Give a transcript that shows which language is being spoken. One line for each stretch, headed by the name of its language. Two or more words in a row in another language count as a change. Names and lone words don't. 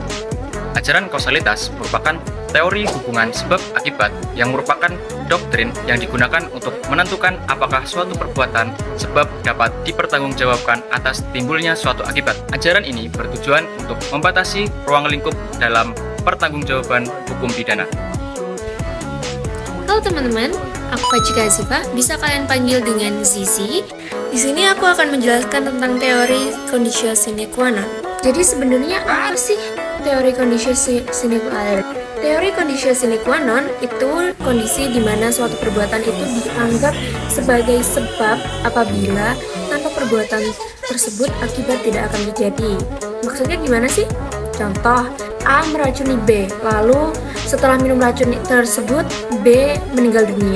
Indonesian: Ajaran kausalitas merupakan teori hubungan sebab akibat yang merupakan doktrin yang digunakan untuk menentukan apakah suatu perbuatan sebab dapat dipertanggungjawabkan atas timbulnya suatu akibat. Ajaran ini bertujuan untuk membatasi ruang lingkup dalam pertanggungjawaban hukum pidana. Halo teman-teman, aku Fajika Azifa, bisa kalian panggil dengan Zizi. Di sini aku akan menjelaskan tentang teori
Latin: conditio sine qua non.
Indonesian: Jadi sebenarnya apa sih teori
Latin: conditio sine qua non?
Indonesian: Teori
Latin: conditio sine qua non
Indonesian: itu kondisi di mana suatu perbuatan itu dianggap sebagai sebab apabila tanpa perbuatan tersebut akibat tidak akan terjadi. Maksudnya gimana sih? Contoh, A meracuni B, lalu setelah minum racun tersebut, B meninggal dunia.